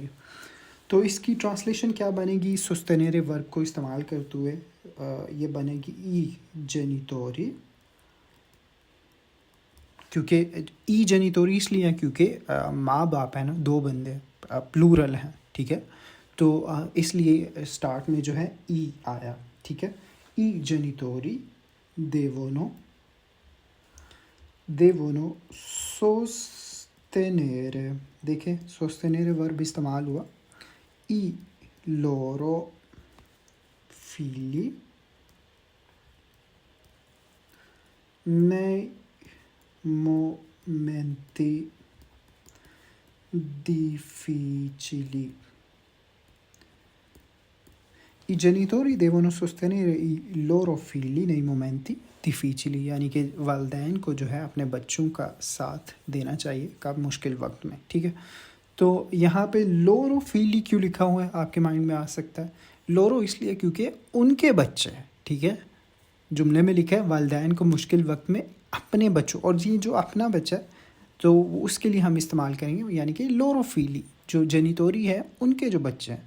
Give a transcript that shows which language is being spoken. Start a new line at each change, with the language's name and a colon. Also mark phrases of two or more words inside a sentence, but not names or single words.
Urdu: تو اس کی ٹرانسلیشن کیا بنے گی sostenere ورب کو استعمال کرتے ہوئے یہ بنے گی
Italian: i genitori.
Urdu: کیونکہ
Italian: i genitori
Urdu: اس لیے کیونکہ ماں باپ ہے نا، 2 بندے پلورل ہیں. ٹھیک ہے، تو اس لیے اسٹارٹ میں جو ہے ای آیا. ٹھیک ہے،
Italian: i genitori devono sostenere.
Urdu: دیکھیں sostenere ورب استعمال ہوا
Italian: i loro figli nei momenti difficili. I genitori devono sostenere i loro figli nei momenti difficili،
Urdu: یعنی کہ والدین کو جو ہے اپنے بچوں کا ساتھ دینا چاہیے کب مشکل وقت میں. ٹھیک ہے، تو یہاں پہ
Italian: loro figli
Urdu: کیوں لکھا ہوا ہے آپ کے مائنڈ میں آ سکتا ہے. لورو اس لیے کیونکہ ان کے بچے ہیں. ٹھیک ہے، جملے میں لکھا ہے والدین کو مشکل وقت میں اپنے بچوں، اور یہ جو اپنا بچہ ہے تو اس کے لیے ہم استعمال کریں گے یعنی کہ
Italian: loro figli
Urdu: جو جینیتوری ہے ان کے جو بچے ہیں.